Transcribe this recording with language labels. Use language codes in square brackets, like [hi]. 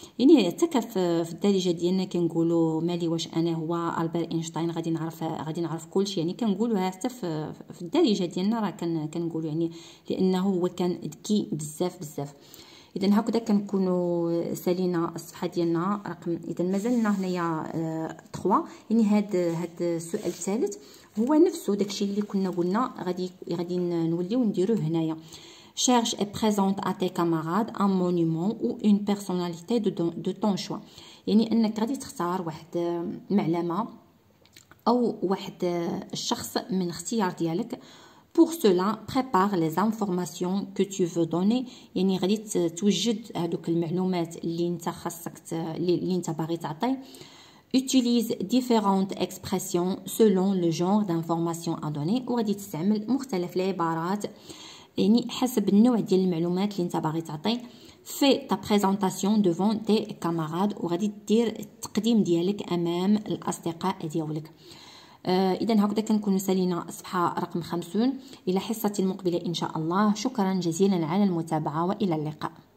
[ar] يعني حتى في الدارجة ديالنا كنقولوا مالي واش انا هو ألبير إينشتاين غادي نعرف كلشي يعني كنقولوها حتى في الدارجة ديالنا راه كنقولوا يعني لانه هو كان ذكي بزاف. اذا هكذا كنكونوا سالينا الصفحه ديالنا رقم اذا مازلنا هنايا 3 يعني هاد السؤال الثالث هو نفسه داكشي اللي كنا قلنا غادي نوليو نديروه هنايا. [fr] cherche et présente à tes camarades un monument ou une personnalité de ton choix. [ar] يعني انك غادي تختار واحد معلمه او واحد الشخص من الاختيار ديالك. [fr] Pour cela, prépare les informations que tu veux donner. [ar] يعني غادي توجد هذوك المعلومات اللي انت خاصك اللي انت باغي تعطي. [fr] Utilise différentes expressions selon le genre d'information à donner. [ar] وغادي تستعمل مختلف العبارات يعني حسب النوع ديال المعلومات اللي انت باغي تعطي. [fr] Fais ta présentation devant tes camarades. [ar] وغادي دير التقديم ديالك امام الاصدقاء ديالك. إذا هكذا كنكونوا سالينا الصفحة رقم 50. إلى حصة المقبلة إن شاء الله. شكرا جزيلا على المتابعة وإلى اللقاء.